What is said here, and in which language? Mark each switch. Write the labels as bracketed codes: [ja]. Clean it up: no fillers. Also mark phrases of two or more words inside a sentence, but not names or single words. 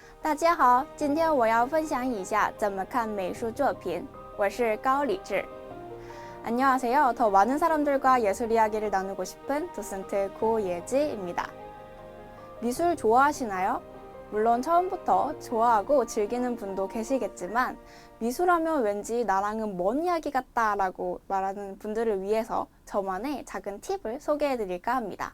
[zh] 大家好，今天我要分享一下怎么看美术作品。我是高理智。 [ko] 안녕하세요. 더 많은 사람들과 예술 이야기를 나누고 싶은 도슨트 고예지입니다. 미술 좋아하시나요? 물론 처음부터 좋아하고 즐기는 분도 계시겠지만 미술하면 왠지 나랑은 먼 이야기 같다 라고 말하는 분들을 위해서 저만의 작은 팁을 소개해 드릴까 합니다.